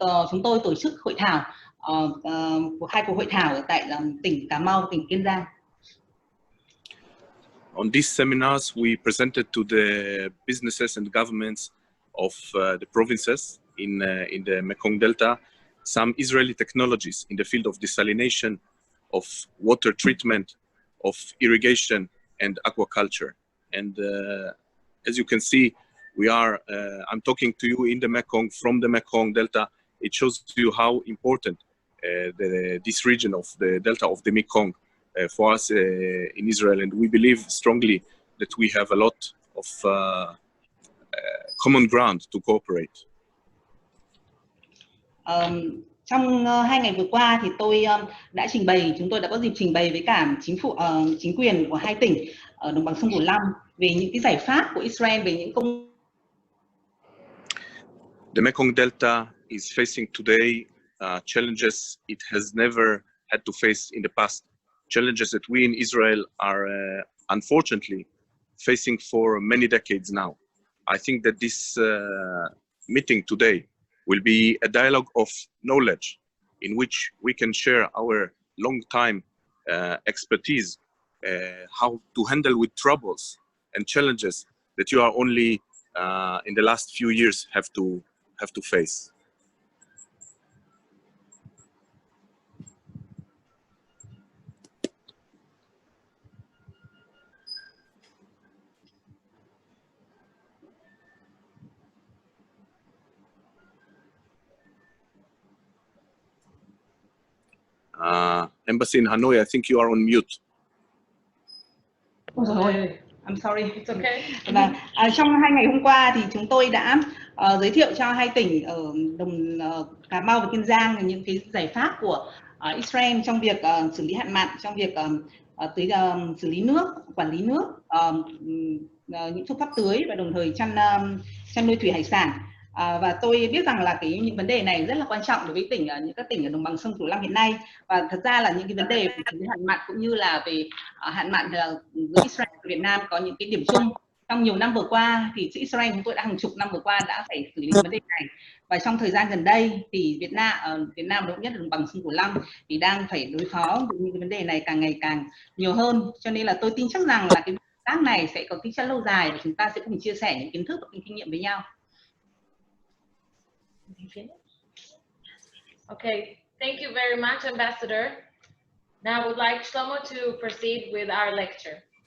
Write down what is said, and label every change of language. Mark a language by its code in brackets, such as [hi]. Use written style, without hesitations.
[vi] Chúng tôi tổ chức hội thảo, 2 cuộc hội thảo ở tại tỉnh Cà Mau, tỉnh Kiên Giang. [en] On these seminars, we presented to the businesses and governments of the provinces in the Mekong Delta, some Israeli technologies in the field of desalination, of water treatment, of irrigation and aquaculture. And as you can see, I'm talking to you in the Mekong, from the Mekong Delta. It shows to you how important this region of the Delta of the Mekong for us in Israel. And we believe strongly that we have a lot of common ground to cooperate. [vi] Trong 2 ngày vừa qua thì tôi chúng tôi đã có dịp trình bày với cả chính quyền của 2 tỉnh ở đồng bằng sông Cửu Long về những cái giải pháp của Israel về những công. [en] The Mekong Delta is facing today challenges it has never had to face in the past. Challenges that we in Israel are unfortunately facing for many decades now. I think that this meeting today will be a dialogue of knowledge in which we can share our long time expertise, how to handle with troubles and challenges that you are only in the last few years have to face. Embassy in Hanoi, I think you are on mute. I'm sorry. It's okay. [vi] Và trong 2 ngày hôm qua thì chúng tôi đã giới thiệu cho 2 tỉnh ở Cà Mau và Kiên Giang những cái giải pháp của Israel trong việc xử lý hạn mặn, trong việc xử lý nước, quản lý nước, những phương pháp tưới và đồng thời chăn nuôi thủy hải sản. Và tôi biết rằng là những vấn đề này rất là quan trọng đối với những các tỉnh ở đồng bằng sông Cửu Long hiện nay. Và thật ra là những cái vấn đề về hạn mặn cũng như là về hạn mặn giữa Israel và Việt Nam có những cái điểm chung. Trong nhiều năm vừa qua thì Israel chúng tôi đã hàng chục năm vừa qua đã phải xử lý vấn đề này. Và trong thời gian gần đây thì Việt Nam đúng nhất là đồng bằng sông Cửu Long thì đang phải đối phó với những cái vấn đề này càng ngày càng nhiều hơn. Cho nên là tôi tin chắc rằng là cái hợp tác này sẽ có tính chất lâu dài và chúng ta sẽ cùng chia sẻ những kiến thức và kinh nghiệm với nhau. [en] Okay, thank you very much, Ambassador. Now I would like Shlomo to proceed with our lecture.